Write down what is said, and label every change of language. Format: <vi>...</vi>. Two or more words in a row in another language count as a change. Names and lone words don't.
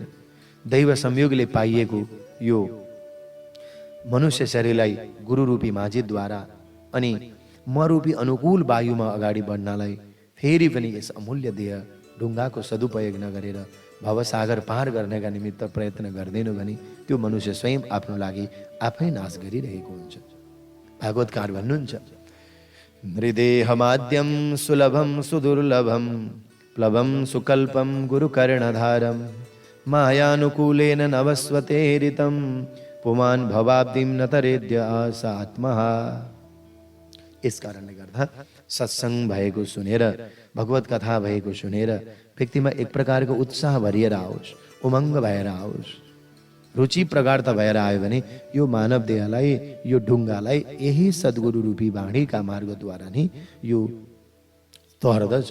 <ne>दैव संयोगले पाइएको यो मनुष्य शरीरलाई गुरुरूपी माझीद्वारा अनि मरूपी अनुकूल वायुमा अगाडि बढ्नलाई फेरि पनि यस अमूल्य देह ढुङ्गाको सदुपयोग नगरेर भवसागर पार गर्नका निमित्त प्रयत्न गर्दैनौँ भने त्यो मनुष्य स्वयं आफ्नो लागि आफै नाश गरिरहेको हुन्छ। भागवतकार भन्नुहुन्छ,</ne> <sa>नृदेहमाद्यं सुलभं सुदुर्लभं प्लवं सुकल्पं गुरुकर्णधारं मायानुकूलेन नवस्वतेरितं पुमान् भवाब्दिं न तरेद्य आसात्मः।</sa> <ne>यस कारणले गर्दा सत्सङ्ग भएको सुनेर, भगवत कथा भएको सुनेर व्यक्तिमा एक प्रकारको उत्साह भरिएर आओस्, उमङ्ग भएर आओस्, रुचि प्रगाढता भएर आयो भने यो मानव देहलाई, यो ढुङ्गालाई यही सद्गुरु रूपी वाणीका मार्गद्वारा नै यो तोर्दछ।</ne>